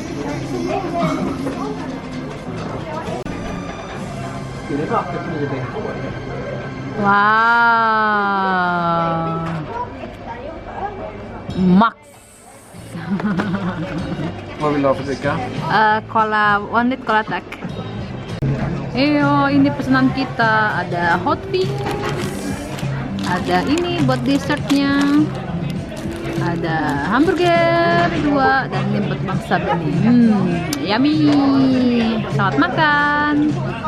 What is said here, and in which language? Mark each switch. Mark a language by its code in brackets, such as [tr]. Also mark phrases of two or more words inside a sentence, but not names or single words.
[sv] Wow. Max. Vad vill du ha för dricka? Cola, 1 liter cola tak. [id] Ini pesanan kita, ada [en] hot pink, [id] ada ini buat dessertnya, ada hamburger 2, dan ini buat bangsa ini. Yummy. Selamat makan.